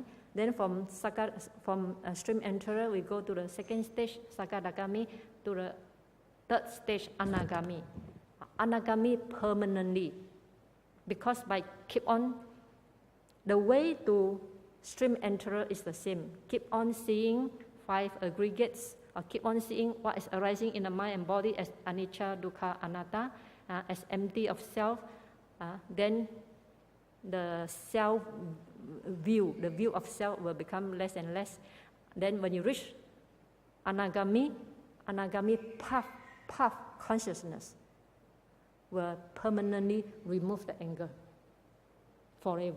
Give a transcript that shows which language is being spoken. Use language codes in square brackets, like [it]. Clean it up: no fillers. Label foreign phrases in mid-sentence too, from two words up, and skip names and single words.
[en] Then from stream enterer, we go to the second stage, Sakadagami, to the third stage, Anagami. Anagami permanently. Because by keep on, the way to stream enterer is the same. Keep on seeing 5 aggregates, or keep on seeing what is arising in the mind and body as [pi] anicca, dukkha, anatta, [en] as empty of self. Then the self view, the view of self will become less and less. Then when you reach Anagami path consciousness will permanently remove the anger forever.